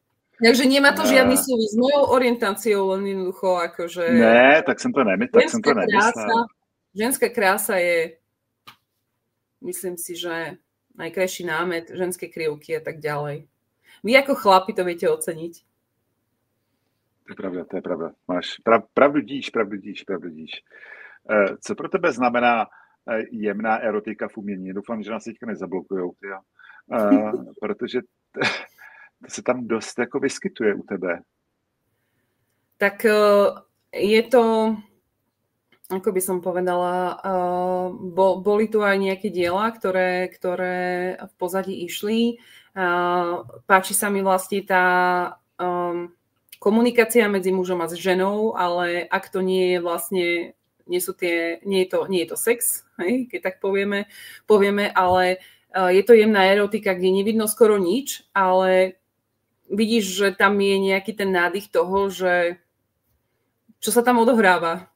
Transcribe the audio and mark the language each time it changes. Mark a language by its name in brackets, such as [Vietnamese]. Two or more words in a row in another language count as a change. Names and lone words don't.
[Slovak] Takže nemá to žiadny súvis s mojou orientáciou, len jednoducho akože... Ne, tak som to nemyslel. Ženská krása je, myslím si, že najkrajší námet, ženské krivky a tak ďalej. Vy ako chlapi to viete oceniť. To je pravda. Máš pravdu díš. [Czech] Co pro tebe znamená jemná erotika v umění? Doufám, že nás teďka nezablokujou, protože to se tam dost jako vyskytuje u tebe. [Slovak] Tak je to, ako by som povedala, boli tu aj nejaké diela, ktoré v pozadí išli. Páči sa mi vlastne tá komunikácia medzi mužom a s ženou, ale ak to nie je vlastne, nie je to sex, hej, keď tak povieme, ale je to jemná erotika, kde nevidno skoro nič, ale vidíš, že tam je nejaký ten nádych toho, že čo sa tam odohráva.